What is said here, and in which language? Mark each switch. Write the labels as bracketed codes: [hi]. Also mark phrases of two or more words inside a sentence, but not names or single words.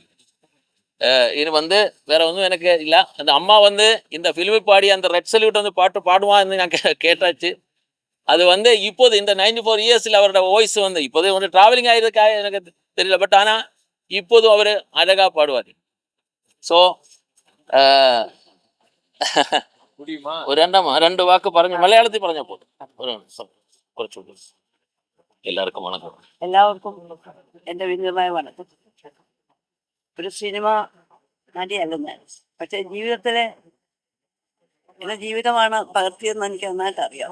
[ta] இது வந்து வேற ஒன்றும் எனக்கு இல்லை. அந்த அம்மா வந்து இந்த ஃபிலிமை பாடி அந்த ரெட் சல்யூட் வந்து பாட்டு பாடுவான்னு நான் கேட்டாச்சு. அது வந்து இப்போது இந்த 94 இயர்ஸில் அவரோட வாய்ஸ் வந்து இப்போதே வந்து ட்ராவலிங் ஆகிருக்கா எனக்கு தெரியல. பட் ஆனால் இப்போதும் அவர் அழகாக பாடுவார். [ml] ஸோ ഒരു രണ്ട് വാക്ക് പറഞ്ഞ് മലയാളത്തിൽ പറഞ്ഞാൽ പോലും കുറച്ചുകൂടി. എല്ലാവർക്കും വണക്കം. എല്ലാവർക്കും എൻ്റെ വിനീതമായ വണക്കം. ഒരു സിനിമ നടിയല്ല ഞാൻ, പക്ഷേ ജീവിതത്തിലെ എൻ്റെ ജീവിതമാണ് പകർത്തിയതെന്ന് എനിക്ക് നന്നായിട്ട് അറിയാം.